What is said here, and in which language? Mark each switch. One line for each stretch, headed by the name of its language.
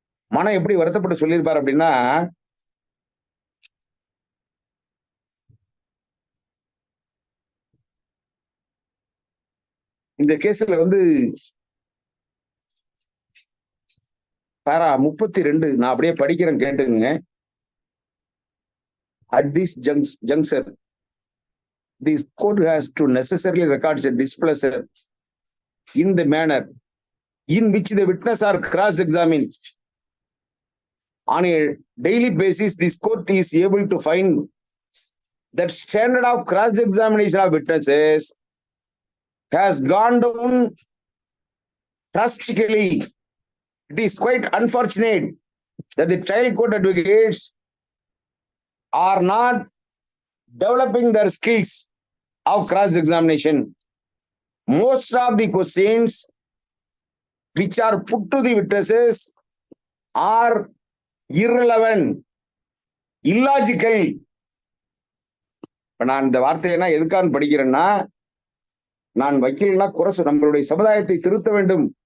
Tamil: மனம் எப்படி வருத்தப்பட்டு சொல்லியிருப்பார் அப்படின்னா, இந்த கேஸ்ல வந்து பாரா 32 நான் அப்படியே படிக்கிறேன், கேட்டுங்க.
English: At this juncture, this court has to necessarily record a displeasure in the manner in which the witness are cross-examined. On a daily basis, this court is able to find that standard of cross-examination of witnesses has gone down drastically. It is quite unfortunate that the trial court advocates are not developing their skills of cross-examination. Most of the questions which are put to the witnesses are irrelevant, illogical.
Tamil: நான் இந்த வார்த்தையை எதுக்கான்னு படிக்கிறேன்னா, நான் வக்கீல்னா நம்மளுடைய சமுதாயத்தை திருத்த வேண்டும்.